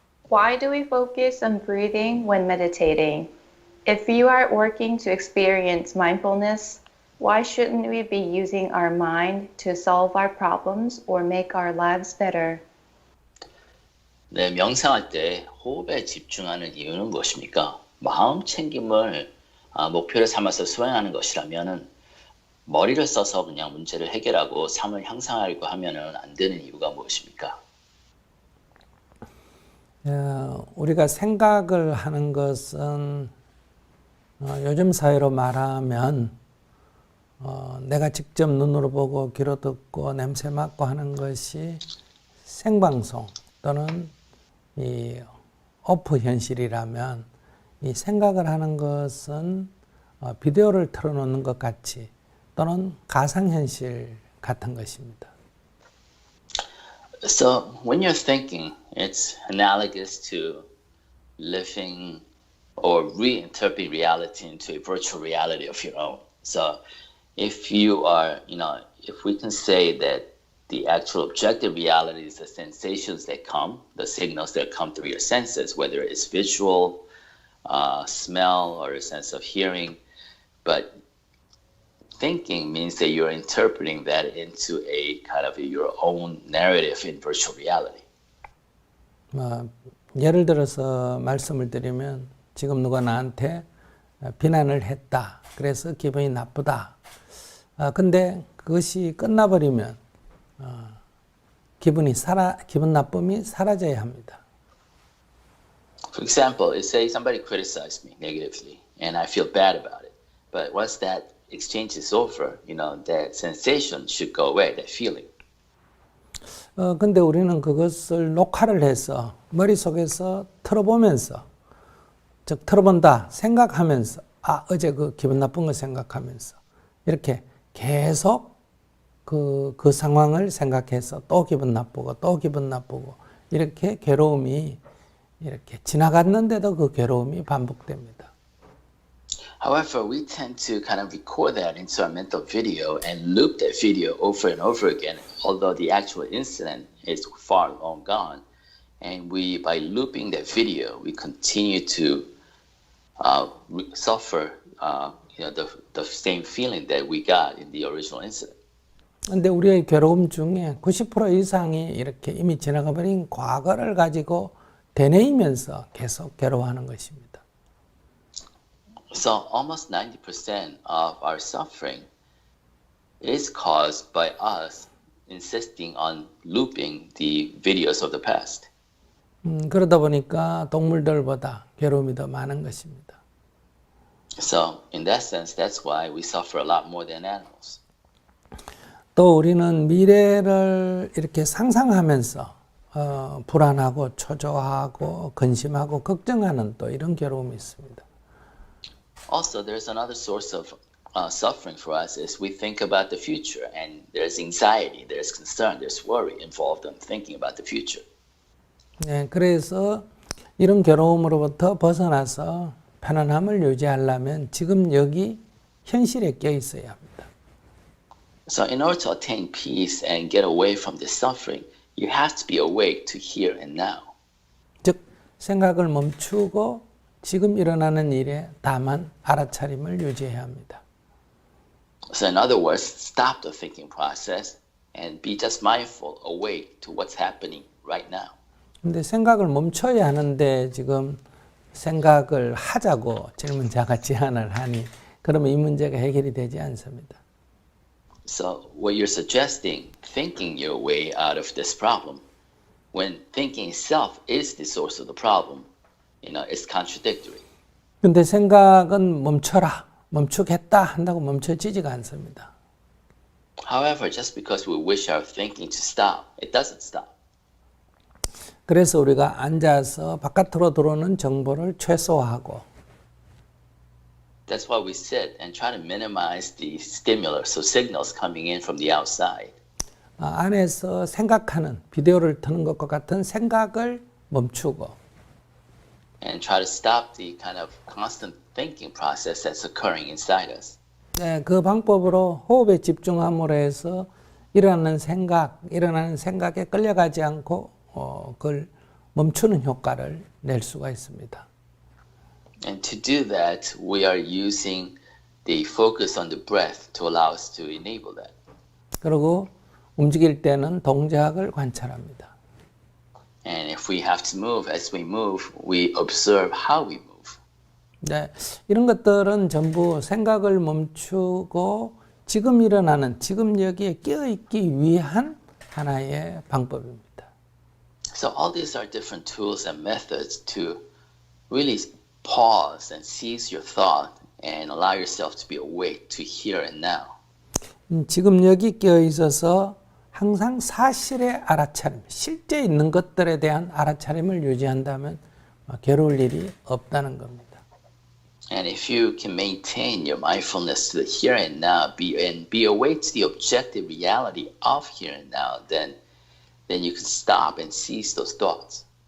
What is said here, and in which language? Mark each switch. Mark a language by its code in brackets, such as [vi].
[en] Why do we focus on breathing when meditating? If you are working to experience mindfulness, why shouldn't we be using our mind to solve our problems or make our lives better? [ko] 네, 명상할 때 호흡에 집중하는 이유는 무엇입니까? 마음 챙김을 목표를 삼아서 수행하는 것이라면은 머리를 써서 그냥 문제를 해결하고 삶을 향상하려고 하면은 안 되는 이유가 무엇입니까? 우리가 생각을 하는 것은 요즘 사회로 말하면 내가 직접 눈으로 보고 귀로 듣고 냄새 맡고 하는 것이 생방송 또는 이 오프 현실이라면 이 생각을 하는 것은 비디오를 틀어놓는 것 같이 또는 가상현실 같은 것입니다. [en] So when you're thinking, it's analogous to living or reinterpreting reality into a virtual reality of your own. So if you are, if we can say that the actual objective reality is the sensations that come, the signals that come through your senses, whether it's visual, smell, or a sense of hearing, but thinking means that you're interpreting that into a kind of your own narrative in virtual reality. [ko] 예를 들어서 말씀을 드리면 지금 누가 나한테 비난을 했다. 그래서 기분이 나쁘다. 근데 그것이 끝나버리면 기분 나쁨이 사라져야 합니다. [en] For example, say somebody criticized me negatively and I feel bad about it. But once that exchange is over, that sensation should go away, that feeling. [ko] 근데 우리는 그것을 녹화를 해서 머릿속에서 틀어보면서, 즉 틀어본다 생각하면서, 어제 그 기분 나쁜 거 생각하면서 이렇게 계속 그 상황을 생각해서 또 기분 나쁘고 이렇게 괴로움이 이렇게 지나갔는데도 그 괴로움이 반복됩니다. [en] However, we tend to kind of record that into our mental video and loop that video over and over again, although the actual incident is far long gone. And by looping that video, we continue to suffer the same feeling that we got in the original incident. [ko] 근데 우리의 괴로움 중에 90% 이상이 이렇게 이미 지나가 버린 과거를 가지고 되뇌이면서 계속 괴로워하는 것입니다. [en] So almost 90% of our suffering is caused by us insisting on looping the videos of the past. [ko] 그러다 보니까 동물들보다 괴로움이 더 많은 것입니다. [en] So in that sense, that's why we suffer a lot more than animals. [ko] 또 우리는 미래를 이렇게 상상하면서 불안하고 초조하고 근심하고 걱정하는 또 이런 괴로움이 있습니다. [en] Also, there's another source of suffering for us is we think about the future and there's anxiety, there's concern, there's worry involved in thinking about the future. [ko] 네, 그래서 이런 괴로움으로부터 벗어나서 편안함을 유지하려면 지금 여기 현실에 껴 있어야 합니다. [en] So in order to attain peace and get away from this suffering, you have to be awake to here and now. [ko] 즉 생각을 멈추고 지금 일어나는 일에 다만 알아차림을 유지해야 합니다. [en] So in other words, stop the thinking process and be just mindful, awake to what's happening right now. [ko] 근데 생각을 멈춰야 하는데 지금 생각을 하자고 질문자가 제안을 하니 그러면 이 문제가 해결이 되지 않습니다. [en] So what you're suggesting, thinking your way out of this problem, when thinking itself is the source of the problem, it's contradictory. [ko] 근데 생각은 멈추겠다 한다고 멈춰지지가 않습니다. [en] However, just because we wish our thinking to stop, it doesn't stop. [ko] 그래서 우리가 앉아서 바깥으로 들어오는 정보를 최소화하고 [en] That's why we sit and try to minimize the stimulus, so signals coming in from the outside. [ko] 안에서 생각하는 비디오를 트는 것과 같은 생각을 멈추고 [en] And try to stop the kind of constant thinking process that's occurring inside us. [ko] 네, 그 방법으로 호흡에 집중함으로 해서 일어나는 생각에 끌려가지 않고 그걸 멈추는 효과를 낼 수가 있습니다. [en] And to do that, we are using the focus on the breath to allow us to enable that. [ko] 그리고 움직일 때는 동작을 관찰합니다. [en] And if we have to move, as we move, we observe how we move. [ko] 네, 이런 것들은 전부 생각을 멈추고 지금 일어나는 지금 여기에 끼어있기 위한 하나의 방법입니다. [en] So all these are different tools and methods to really pause and seize your thought and allow yourself to be awake to here and now. [ko] 지금 여기 끼어있어서 항상 사실의 알아차림, 실제 있는 것들에 대한 알아차림을 유지한다면 괴로울 일이 없다는 겁니다. [en] And if you can maintain your mindfulness to the here and now, be awake to the objective reality of here and now, then you can stop and seize those thoughts.